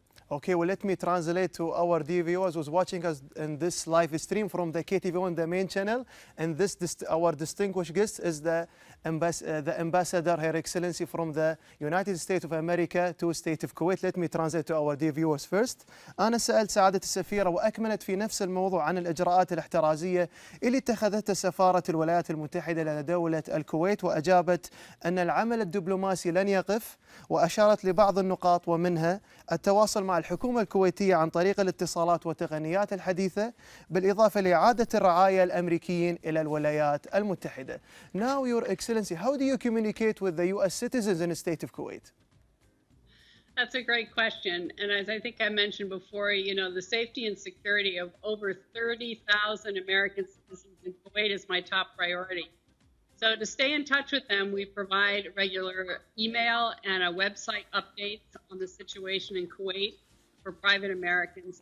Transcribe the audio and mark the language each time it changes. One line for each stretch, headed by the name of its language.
English: Okay, well, let me translate to our dear viewers who's watching us in this live stream from the KTV1, the main channel. And our distinguished guest is the ambassador, Her Excellency, from the United States of America to State of Kuwait. Let me translate to our dear viewers first.
Arabic: أنا سألت سعادة السفيرة وأكملت في نفس الموضوع عن الإجراءات الاحترازية اللي اتخذتها سفارة الولايات المتحدة لدى دولة الكويت، وأجابت أن العمل الدبلوماسي لن يقف، وأشارت لبعض النقاط ومنها التواصل مع الحكومة الكويتية عن طريق الاتصالات والتقنيات الحديثة، بالإضافة لإعادة الرعاية الأمريكيين إلى الولايات المتحدة.
English: Now, Your Excellency, how do you communicate with the U.S. citizens in the state of Kuwait? That's a great question. And as I think I mentioned before, you know, the safety and security of over 30,000 American citizens in Kuwait is my top priority. So to stay in touch with them, we provide regular email and a website updates on the situation in Kuwait for private Americans.